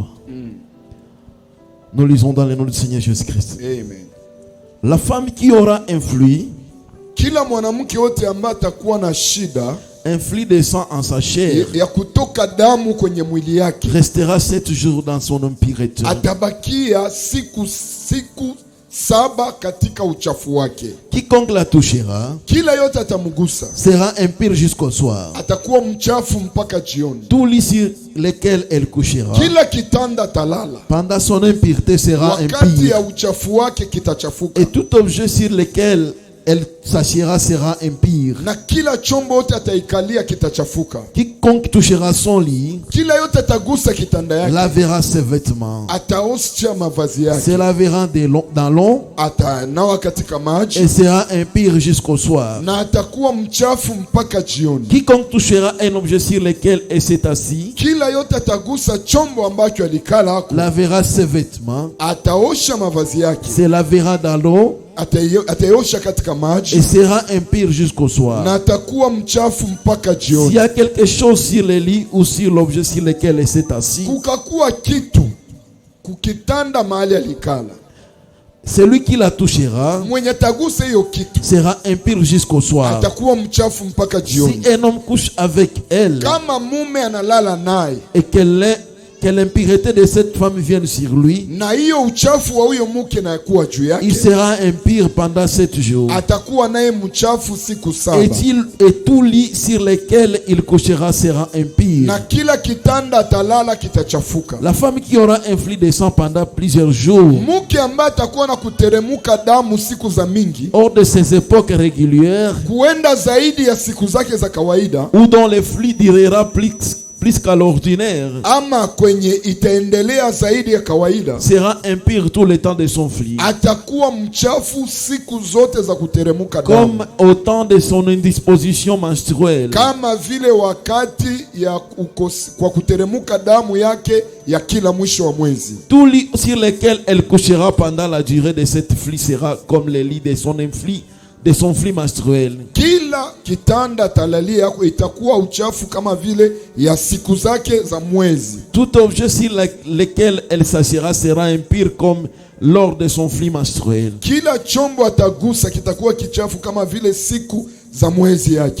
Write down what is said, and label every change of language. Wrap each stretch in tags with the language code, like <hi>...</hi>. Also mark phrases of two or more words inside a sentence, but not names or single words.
<fr>Nous lisons dans le nom du Seigneur Jésus-Christ. Amen. La femme qui aura un flux,</fr> <sw>Kila mwanamke wote ambaye atakuwa na shida</sw> <fr>un flux de sang en sa chair,</fr> <sw>ya kutoka damu kwenye mwili yake,</sw> <fr>restera 7 jours dans son impureté.</fr> <sw>atabakia siku 7 katika uchafu wake.</sw> <fr>Quiconque la touchera</fr> <sw>Kila yote atamgusa</sw> <fr>sera impur jusqu'au soir.</fr> <sw>atakuwa mchafu mpaka jioni.</sw> <fr>Tout lit sur lequel elle couchera</fr> <sw>Kila kitanda talala</sw> <fr>pendant son impureté sera</fr> <sw>wakati ya</sw> <fr>impur.</fr> <sw>uchafu wake kitachafuka,</sw> <fr>Et tout objet sur lequel elle s'assiera sera impur.</fr> <sw>na kila chombo yote ataikalia kitachafuka.</sw> <fr>Quiconque touchera son lit</fr> <sw>Kila yote atagusa kitanda yake</sw> <fr>lavera ses vêtements,</fr> <sw>ataosha mavazi yake,</sw> <fr>se lavera dans l'eau</fr> <sw>atanawa katika maji</sw> <fr>et sera impur jusqu'au soir.</fr> <sw>na atakuwa mchafu mpaka jioni.</sw> <fr>Quiconque touchera un objet sur lequel elle s'est assise</fr> <sw>Kila yote atagusa chombo ambacho alikala hako,</sw> <fr>lavera ses vêtements,</fr> <sw>ataosha mavazi yake,</sw> <fr>se lavera dans l'eau</fr> <sw>ataiosha katika</sw> <fr>et</fr> <sw>maji</sw> <fr>sera impur jusqu'au soir.</fr> <sw>na atakuwa mchafu mpaka</sw> <fr>S'il</fr> <sw>jioni.</sw> <fr>y a quelque chose sur le lit ou sur l'objet sur lequel elle s'est assise,</fr> <sw>Kukakuwa kitu kukitanda mahali alikala,</sw> <fr>celui qui la touchera</fr> <sw>mwenye tagusa hiyo kitu</sw> <fr>sera impur jusqu'au soir.</fr> <sw>atakuwa mchafu mpaka jioni.</sw> <fr>Si un homme couche avec elle</fr> <sw>Kama mume analala naye</sw> <fr>et que l'impureté de cette femme vienne sur lui,</fr> <sw>na hiyo uchafu wa huyo mke na kuwa juu</sw> <fr>il</fr> <sw>yake,</sw> <fr>sera impur pendant 7 jours.</fr> <sw>atakuwa naye mchafu siku saba.</sw> <fr>Et tout lit sur lequel il couchera sera impur.</fr> <sw>Na kila kitanda atalala kitachafuka.</sw> <fr>La femme qui aura infligé des sang pendant plusieurs jours,</fr> <sw>Mke ambaye atakuwa na kuteremuka damu siku za mingi,</sw> <fr>hors de ses époques régulières,</fr> <sw>kuenda zaidi ya siku zake za kawaida,</sw> <fr>ou dont le flux durera plus qu'à l'ordinaire,</fr> <sw>ama kwenye itaendelea zaidi ya kawaida,</sw> <fr>sera impur tout le temps de son flux,</fr> <sw>atakuwa mchafu siku zote za kuteremuka damu,</sw> <fr>comme au temps de son indisposition menstruelle.</fr> <sw>kama vile wakati ya kwa kuteremuka damu yake ya kila mwisho wa mwezi.</sw> <fr>Tout lit sur lequel elle couchera pendant la durée de cette flux sera comme le lit de son flux menstruel.</fr> <sw>Kila kitanda talalia yako itakuwa uchafu kama vile ya siku zake za mwezi.</sw> <fr>Tout objet sur lequel elle s'assiera sera impur comme lors de son flux menstruel.</fr> <sw>Kila chombo atagusa kitakuwa kichafu kama vile siku za mwezi yake.</sw>